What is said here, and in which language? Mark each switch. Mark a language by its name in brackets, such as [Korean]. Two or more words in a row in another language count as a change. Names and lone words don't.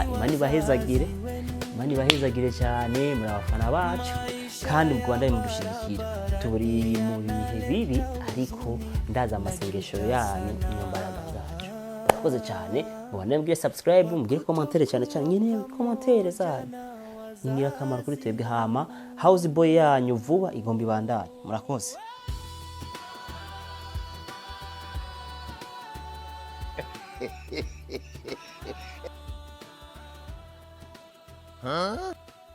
[Rundi] Imana ibahezagire cyane, muri abafana bacu kandi mu Rwanda mudushigikira. Turi mu bihe bibi ariko ndaza amasengesho yanyu n'imbaraga zacu. Murakoze cyane, mubane mbwiye subscribe, mbwiye commentaire cyane nyine commentaire zanyu ni akamaro kuri twebwe. Hama [English] house boy [Rundi] yanyu vuba igomba ibandanye. Murakoze. Huh?